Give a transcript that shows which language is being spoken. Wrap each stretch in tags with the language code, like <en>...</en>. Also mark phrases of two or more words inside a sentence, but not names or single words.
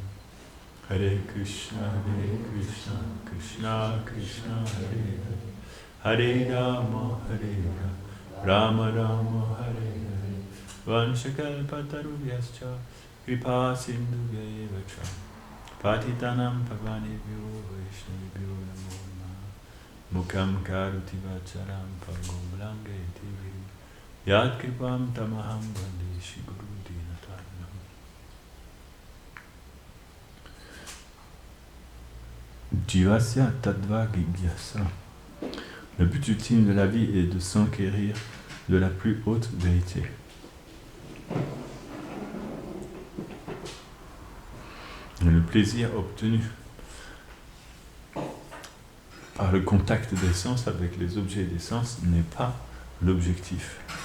<sa>हरे कृष्ण कृष्ण कृष्ण हरे हरे हरे राम हरे राम राम हरे हरे वंशकल्पतरुभ्यश्च कृपा सिन्धुभ्य च पतितानाम् पावनेभ्यो वैष्णविभ्यो नमो नमः मूकम् करोति वाचरम् पङ्गुम् लङ्घेति यद् कृपम् तमहम् बन्दे श्री गुरु दीनतार्णम्. जीवस्य तद्व जिज्ञासा.</sa> <fr>Le but ultime de la vie est de s'enquérir de la plus haute vérité. Le plaisir obtenu par le contact des sens avec les objets des sens n'est pas l'objectif.</fr>